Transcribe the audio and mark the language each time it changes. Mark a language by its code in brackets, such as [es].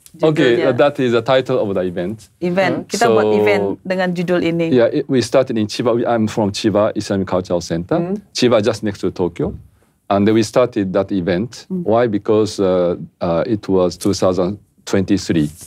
[en] Okay, that is the title of the event. [id] Kita buat event dengan judul ini. [en] Yeah, we started in Chiba. I'm from Chiba Islamic Cultural Center. Chiba just next to Tokyo. And we started that event. Why? Because it was 2023.